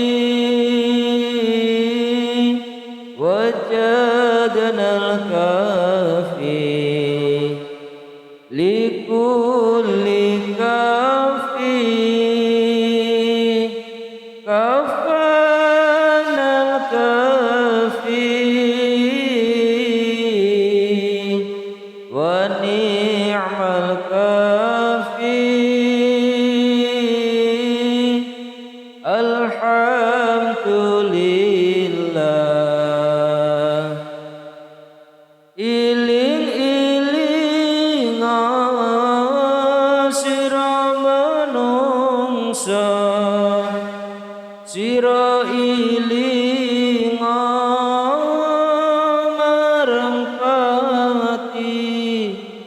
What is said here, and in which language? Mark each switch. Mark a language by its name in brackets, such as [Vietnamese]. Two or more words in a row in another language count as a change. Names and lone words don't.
[Arabic] وجدنا الكافي لكل كافٍ كفانا الكافي ونعم الكافي. Alhamdulillah. [Javanese] Iling-iling sira manungsa, sira iling marang pati.